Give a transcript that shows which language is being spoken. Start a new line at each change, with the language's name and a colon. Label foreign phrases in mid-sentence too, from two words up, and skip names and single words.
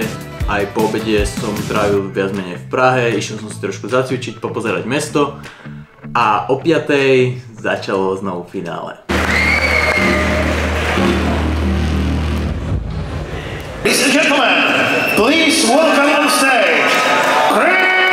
Slovak: Aj po obede som trávil viac menej v Prahe, išiel som si trošku zacvičiť, popozerať mesto a o 5:00 začalo znovu finále.
English: Ladies and gentlemen, please welcome on stage, Chris!